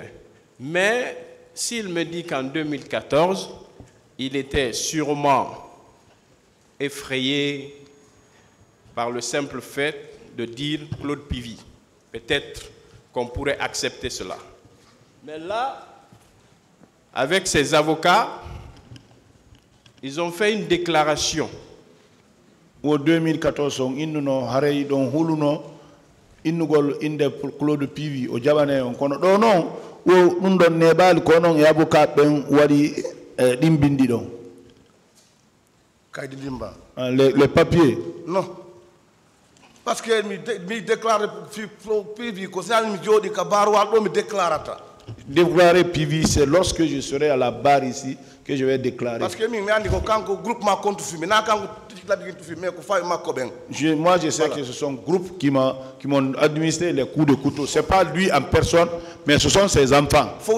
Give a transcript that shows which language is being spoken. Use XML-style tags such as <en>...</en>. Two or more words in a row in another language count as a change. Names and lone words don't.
<fr>Mais s'il me dit qu'en 2014, il était sûrement effrayé par le simple fait de dire Claude Pivy, peut-être qu'on pourrait accepter cela. Mais là, avec ses avocats, ils ont fait une déclaration. En 2014, ils ont</fr> <ff>innugol inde Claude Pivy o jabane on kono do non wo dum don nebal ko non avocat ben wadi dimbindi don kaydi limba</ff> <fr>les papiers non parce que</fr> <ff>mi déclare Pivy ko sal mi jodi ka barwal do mi déclarata</ff> <fr>déclarer PV, c'est lorsque je serai à la barre ici que je vais déclarer. Parce que Moi, je sais que ce sont groupes qui m'ont administré les coups de couteau. Ce n'est pas lui en personne, mais ce sont ses enfants.</fr>